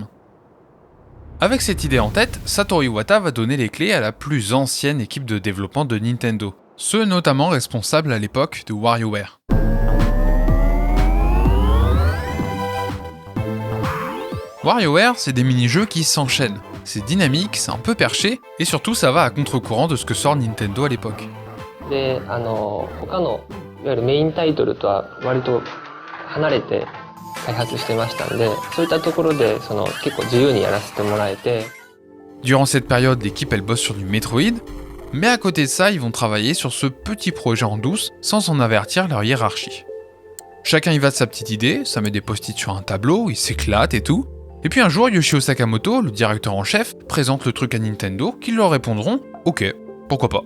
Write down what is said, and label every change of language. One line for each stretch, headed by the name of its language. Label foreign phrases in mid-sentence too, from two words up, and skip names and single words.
French: Avec cette idée en tête, Satoru Iwata va donner les clés à la plus ancienne équipe de développement de Nintendo, ceux notamment responsables à l'époque de WarioWare. WarioWare, c'est des mini-jeux qui s'enchaînent, c'est dynamique, c'est un peu perché, et surtout ça va à contre-courant de ce que sort Nintendo à l'époque.
Japanese: いわゆるメインタイトルとは割と離れて開発してましたんで、そういったところで結構自由にやらせてもらえて。
French: Durant cette période, l'équipe elle bosse sur du Metroid, mais à côté de ça, ils vont travailler sur ce petit projet en douce sans en avertir leur hiérarchie. Chacun y va de sa petite idée, ça met des post-it sur un tableau, ils s'éclatent et tout. Et puis un jour, Yoshio Sakamoto, le directeur en chef, présente le truc à Nintendo, qui leur répondront « Ok, pourquoi pas ».